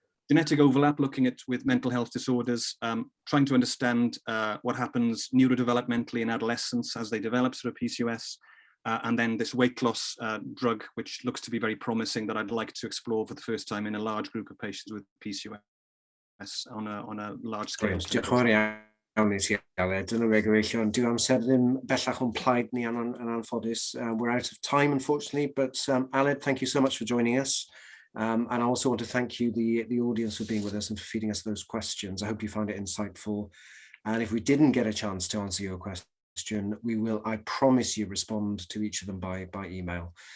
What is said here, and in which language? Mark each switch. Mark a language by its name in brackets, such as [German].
[English] Genetic overlap, looking at with mental health disorders, trying to understand what happens neurodevelopmentally in adolescents as they develop sort of PCOS, and then this weight loss drug, which looks to be very promising, that I'd like to explore for the first time in a large group of patients with PCOS on a large scale. [Welsh] Diolch yn fawr iawn I ti, Aled. Dyna fe gyfeillion. Dyw amser ddim bellach o'n plaid ni yn anffodus. [English] We're out of time, unfortunately, but Aled, thank you so much for joining us. And I also want to thank you, the audience, for being with us and for feeding us those questions. I hope you found it insightful. And if we didn't get a chance to answer your question, we will, I promise you, respond to each of them by email.